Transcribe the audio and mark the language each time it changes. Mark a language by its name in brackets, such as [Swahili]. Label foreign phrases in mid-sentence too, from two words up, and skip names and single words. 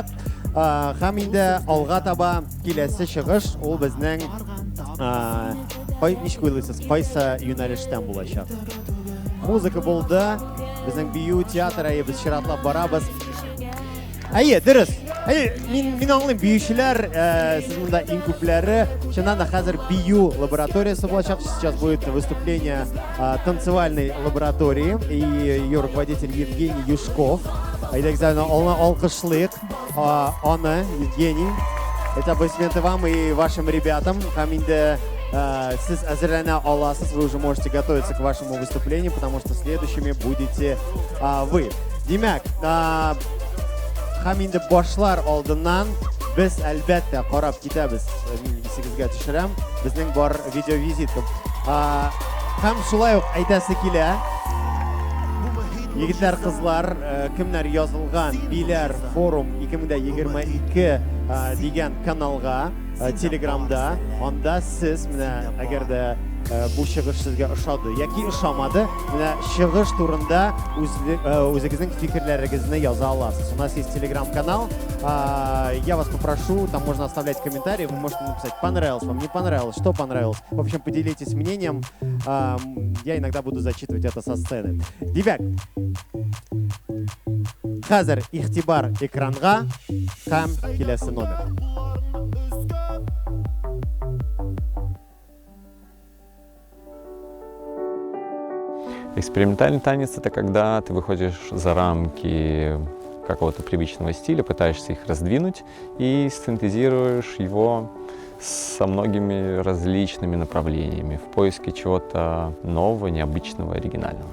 [Tatar] Һәм инде алга таба киләсе чыгыш ул безнең ничек уйлыйсыз, кайсы юнәлештән булачак? Музыка булды, безнең бию театры, без чиратлап барабыз. Әйе, дөрес. Мин аңлыйм, биючеләр, сез монда иң күпләре, чыннан да хәзер бию лабораториясы булачак. [Russian] Сейчас будет выступление танцевальной лаборатории и ее руководитель Евгений Юшков. [Tatar] Әйдәгез алкышлыйк аны, Евгений. [Russian] Это аплодисменты вам и вашим ребятам. [Tatar] Һәм инде сез әзерләнә аласыз, [Russian] вы уже можете готовиться к вашему выступлению, потому что следующими будете вы. [Tatar] Димәк, һәм инде башлар алдыннан без әлбәттә карап китәбез. Мин исегезгә төшерәм. Безнең бар видеовизитка. Һәм шулай ук әйтәсе килә. Егетләр, кызлар, кемнәр язылган Биләр форум 2022 дигән каналга, Телеграмда, анда сез менә әгәр дә бу чыгыш сезгә ошады яки ошамады, менә чыгыш турында үзегезнең фикерләрегезне яза аласыз. [Russian] У нас есть телеграм-канал. Я вас попрошу, там можно оставлять комментарии, вы можете написать, понравилось вам, не понравилось, что понравилось. В общем, поделитесь мнением. Я иногда буду зачитывать это со сцены. [Tatar] Димәк, хәзер игътибар экранга һәм киләсе номер. [Russian] Экспериментальный танец — это когда ты выходишь за рамки какого-то привычного стиля, пытаешься их раздвинуть и синтезируешь его со многими различными направлениями в поиске чего-то нового, необычного, оригинального.